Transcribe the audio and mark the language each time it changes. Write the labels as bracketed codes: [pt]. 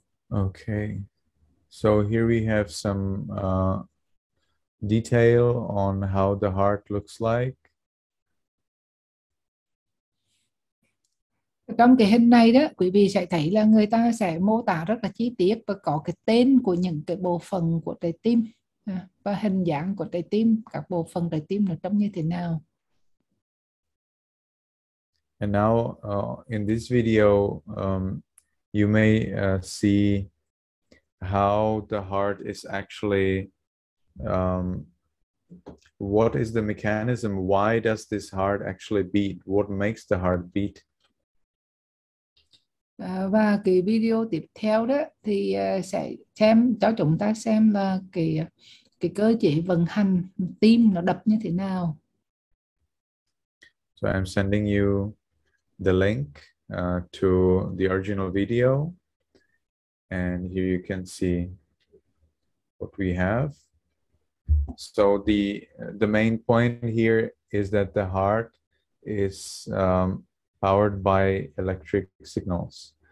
[en] Okay, so here we have some detail on how the heart looks like. [vi] Trong cái hình này đó, quý vị sẽ thấy là người ta sẽ mô tả rất là chi tiết và có cái tên của những cái bộ phận của trái tim và hình dạng của trái tim, các bộ phận trái tim nó trông như thế nào. [en] And now in this video you may see how the heart is actually what is the mechanism, why does this heart actually beat, what makes the heart beat. [vi] Và cái video tiếp theo đó thì sẽ cho chúng ta xem là cái cơ chế vận hành tim nó đập như thế nào. [en] So I'm sending you the link to the original video, and here you can see what we have. So the main point here is that the heart is powered by electric signals.